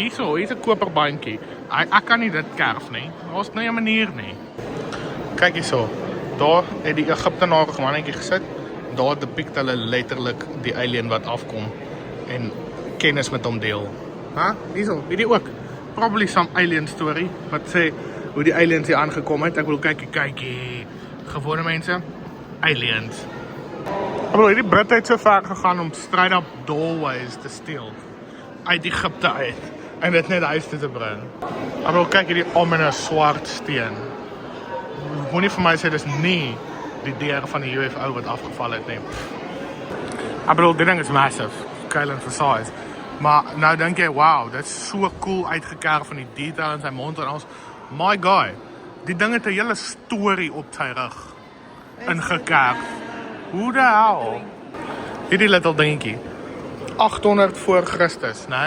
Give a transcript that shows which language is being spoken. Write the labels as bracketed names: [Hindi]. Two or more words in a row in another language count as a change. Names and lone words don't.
[Afrikaans] Hier's 'n koperbandjie. Ek kan nie dit kerf nie. Daar's nie 'n manier nie. Kyk hierso. Daar het die Egiptenare mannetjie gesit. Daar depict hulle letterlik die alien wat afkom en kennis met hom deel. Hierso, hierdie ook. [English] Probably some alien story [Afrikaans] wat sê hoe die aliens hier aangekom het. Ek wil kykie. Gewone mense, aliens. Ek bedoel, hierdie Britte het so ver gegaan om [English] straight up doorways [Afrikaans] te steel uit Egipte uit en dit net huis toe te bring. Ek bedoel, kyk hierdie ominous swart steen. Moenie vir my sê dis nie die deur van die UFO wat afgeval het nie. Ek bedoel, die ding is massive, [English] scale and for size. [Afrikaans] Maar nou dink jy, wow, dit is so cool uitgekerf van die detail in sy mond en alles. My guy, die ding het 'n hele storie op sy rug ingekerf. Hoe de hel? Hierdie little dingetjie. 800 voor Christus, né?